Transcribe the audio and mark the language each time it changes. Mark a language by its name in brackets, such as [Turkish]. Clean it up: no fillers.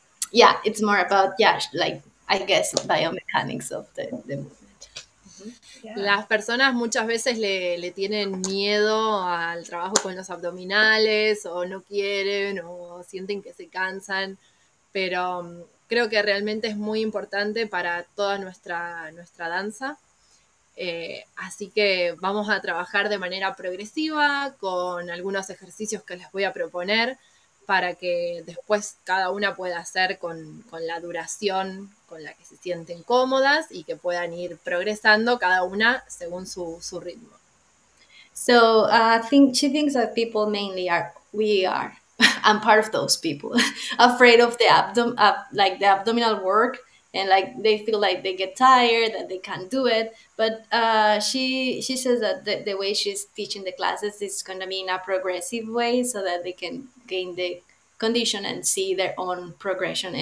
[English] Yeah, it's more about, like, I guess, biomechanics of the movement. Yeah. [Spanish] Las personas muchas veces le tienen miedo al trabajo con los abdominales, o no quieren, o sienten que se cansan, pero creo que realmente es muy importante para toda nuestra danza. Así que vamos a trabajar de manera progresiva con algunos ejercicios que les voy a proponer para que después cada una pueda hacer con la duración con la que se sienten cómodas y que puedan ir progresando cada una según su ritmo. [English] So she thinks that people mainly I'm part of those people, afraid of the abdominal work, and like they feel like they get tired, that they can't do it. But she says that the way she's teaching the classes is going to be in a progressive way, so that they can gain the condition and see their own progression.